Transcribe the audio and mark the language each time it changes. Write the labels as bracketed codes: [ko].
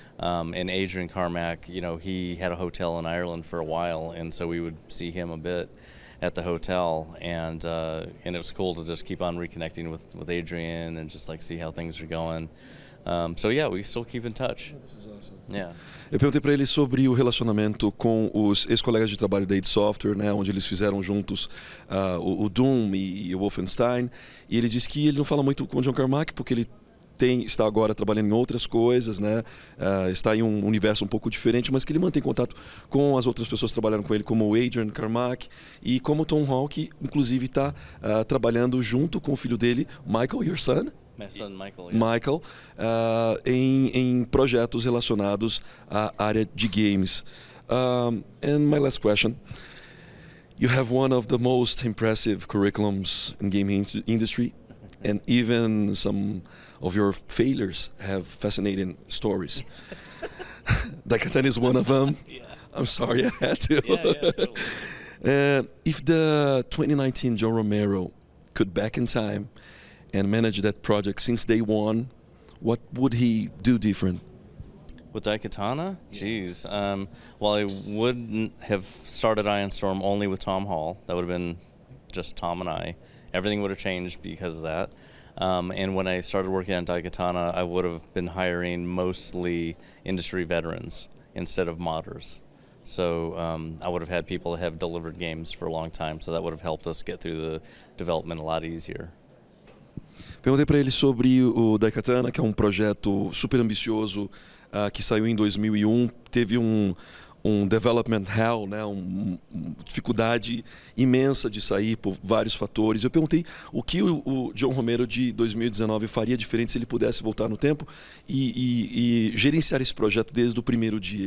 [en] And Adrian Carmack, he had a hotel in Ireland for a while, and so we would see him a bit at the hotel, and it was cool to just keep on reconnecting with Adrian and just like see how things are going. So yeah, we still keep in touch. This is awesome. Yeah. [pt] Eu perguntei para ele sobre o relacionamento com os ex-colegas de trabalho da id Software, né, onde eles fizeram juntos o Doom e o Wolfenstein, e ele disse que ele não fala muito com o John Carmack porque ele está agora trabalhando em outras coisas, né? Está em um universo um pouco diferente, mas que ele mantém contato com as outras pessoas que trabalharam com ele, como o Adrian Carmack e como o Tom Hall, que inclusive está trabalhando junto com o filho dele, Michael, [en] your son? My son Michael. Yeah. [pt] Michael, em projetos relacionados à área de games. [en] And my last question. You have one of the most impressive curriculums in gaming industry, and even some of your failures have fascinating stories. Daikatana is one of them. Yeah. I'm sorry I had to. Yeah, totally. If the 2019 Joe Romero could back in time and manage that project since day one, what would he do different? With Daikatana? Jeez. Well, I wouldn't have started Iron Storm only with Tom Hall. That would have been just Tom and I. Everything would have changed because of that. And when I started working on Daikatana, I would have been hiring mostly industry veterans instead of modders. So I would have had people that have delivered games for a long time, so that would have helped us get through the development a lot easier. [pt] Perguntei para ele sobre o Daikatana, que é um projeto super ambicioso que saiu em 2001, teve um development hell, né, uma dificuldade imensa de sair por vários fatores. Eu perguntei o que o John Romero de 2019 faria diferente se ele pudesse voltar no tempo e gerenciar esse projeto desde o primeiro dia.